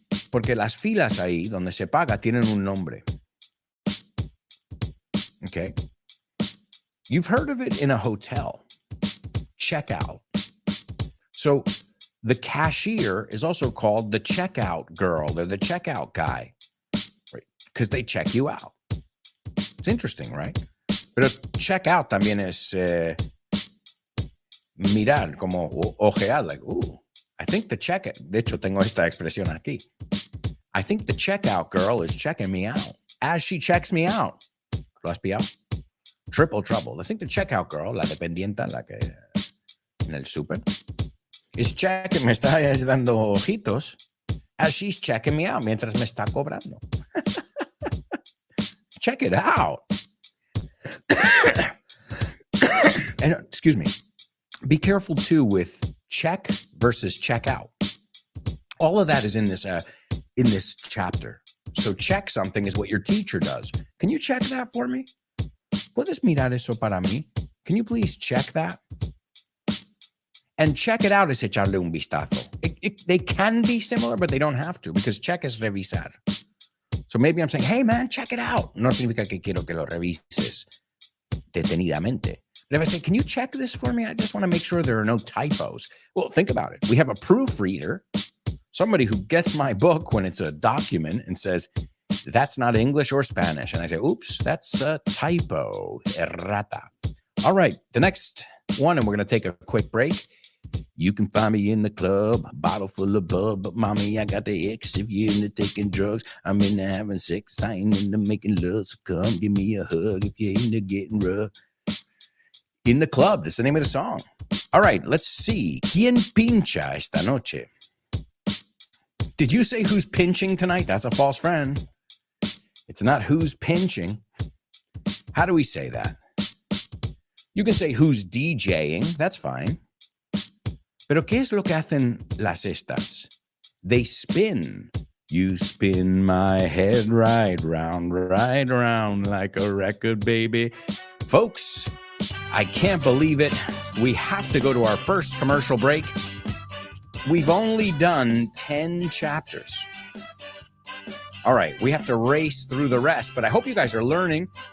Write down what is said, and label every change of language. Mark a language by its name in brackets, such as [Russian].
[Spanish] Porque las filas ahí donde se paga tienen un nombre. [English] Okay. You've heard of it in a hotel. Checkout. So the cashier is also called the checkout girl or the checkout guy, right? Because they check you out. It's interesting, right? [Spanish] Pero checkout también es mirar, como ojear, [English] like, ooh, I think the checkout, [Spanish] de hecho tengo esta expresión aquí. [English] I think the checkout girl is checking me out as she checks me out. [Spanish] ¿Lo has pillado? [English] Triple trouble. I think the checkout girl, [Spanish] la dependienta, la que en el super, [English] is checking, [Spanish] me está dando ojitos [English] as she's checking me out [Spanish] mientras me está cobrando. [English] Check it out. And excuse me. Be careful too with check versus check out. All of that is in this chapter. So check something is what your teacher does. Can you check that for me? [Spanish] ¿Puedes mirar eso para mí? [English] Can you please check that? And check it out [Spanish] es echarle un vistazo. [English] They can be similar, but they don't have to, because check [Spanish] es revisar. [English] So maybe I'm saying, hey man, check it out. [Spanish] No significa que quiero que lo revises detenidamente. [English] But if I say, can you check this for me? I just want to make sure there are no typos. Well, think about it. We have a proofreader, somebody who gets my book when it's a document and says, that's not English or Spanish. And I say, oops, that's a typo, errata. All right, the next one, and we're going to take a quick break. You can find me in the club, bottle full of bub, but mommy, I got the X. If you're into taking drugs, I'm into having sex. I ain't into making love, so come give me a hug if you're into getting rough. In the club, that's the name of the song. All right, let's see. [Spanish] ¿Quién pincha esta noche? [English] Did you say who's pinching tonight? That's a false friend. It's not who's pinching. How do we say that? You can say who's DJing. That's fine. [Spanish] Pero ¿qué es lo que hacen las estas? [English] They spin. You spin my head right round like a record, baby. Folks, I can't believe it. We have to go to our first commercial break. We've only done 10 chapters. All right, we have to race through the rest, but I hope you guys are learning.